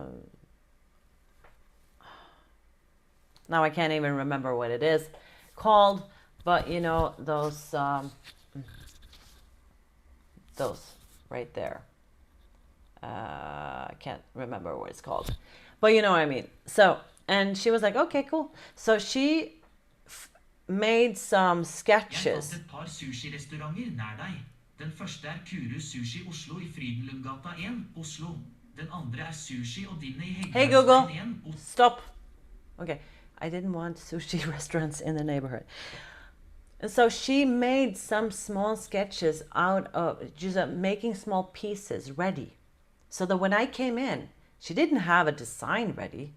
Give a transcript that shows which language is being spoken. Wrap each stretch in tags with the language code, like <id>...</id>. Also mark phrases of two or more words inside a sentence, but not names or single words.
<en>now I can't even remember what it is called, but you know, those right there, I can't remember what it's called, but you know what I mean. So, and she was like, okay, cool. So she made some sketches.</en> <no>Et par sushi-restauranter nær deg. Den første Kurus Sushi Oslo I Frydenlundgata 1, Oslo. Den andre Sushi og Dinner I</no> <en>Hey Google, 1. stop. Okay, I didn't want sushi restaurants in the neighborhood. So she made some small sketches out of just making small pieces ready. So that when I came in, she didn't have a design ready.</en>